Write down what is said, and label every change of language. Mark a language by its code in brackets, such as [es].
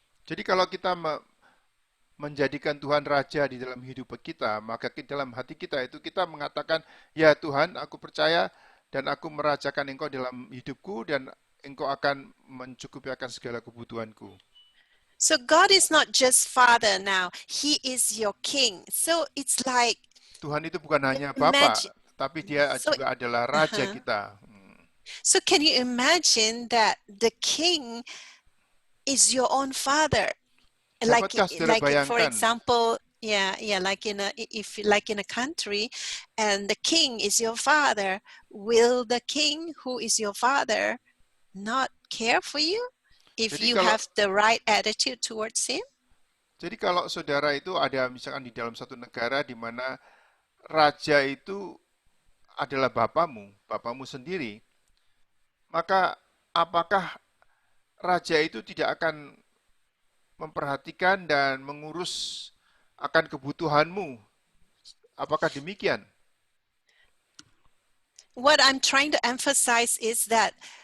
[id] Jadi kalau kita menjadikan Tuhan raja di dalam hidup kita, maka dalam hati kita itu kita mengatakan, ya Tuhan, aku percaya dan aku merajakan Engkau dalam hidupku dan Engkau akan mencukupi akan segala kebutuhanku. [en] So God is not just Father now, He is your King. So it's like [id] Tuhan itu bukan hanya Bapa, tapi Dia juga adalah Raja kita. [en] So can you imagine that the King is your own Father? Like for example, like like in a country, and the king is your father, will the king who is your father not care for you if [id] Jadi [en] you [id] kalau [en] have the right attitude towards him? [id] jadi kalau saudara itu ada misalkan di dalam satu negara di mana raja itu adalah bapamu sendiri, maka apakah raja itu tidak akan memperhatikan dan mengurus akan kebutuhanmu? Apakah demikian? [en] What I'm trying to emphasize is that